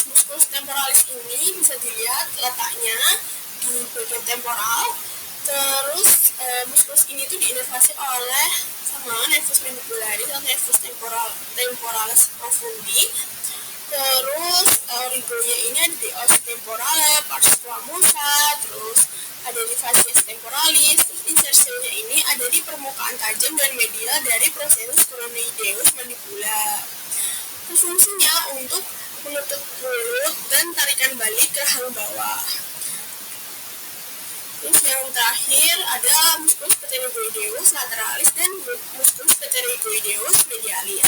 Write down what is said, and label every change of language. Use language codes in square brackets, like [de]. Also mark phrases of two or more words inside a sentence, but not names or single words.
[la] Musculus temporalis [id] ini bisa dilihat letaknya di bagian temporal. Terus musculus ini tuh diinervasi oleh sama [la] nervus mandibularis [id] atau [la] nervus temporalis profundi. [id] Terus origonya ini ada di [la] os temporale, pars squamosa, [id] terus ada di [la] facies temporalis. [id] Terus insersinya ini ada di permukaan tajam dan medial dari [la] processus coronoideus mandibula. [id] Terus fungsinya untuk menutup mulut dan tarikan balik ke rahang bawah. Terus yang terakhir ada [la] musculus pterygoideus lateralis [id] dan [la] musculus pterygoideus medialis.